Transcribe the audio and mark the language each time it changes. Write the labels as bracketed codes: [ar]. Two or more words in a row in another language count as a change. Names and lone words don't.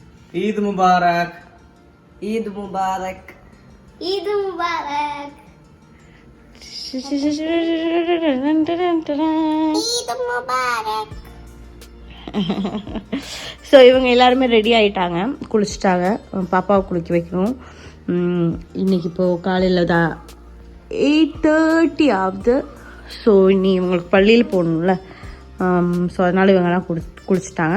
[hi] ईद मुबारक। ईद मुबारक। ईद मुबारक। ईद मुबारक। [ta] ஸோ இவங்க எல்லாருமே ரெடி ஆகிட்டாங்க, குளிச்சுட்டாங்க. பாப்பாவை குளிக்க வைக்கணும். இன்றைக்கி இப்போது காலையில் தான் 8:30 ஆகுது. ஸோ இனி இவங்களுக்கு பள்ளியில் போகணும்ல. ஸோ அதனால் இவங்கெல்லாம் குளிச்சுட்டாங்க.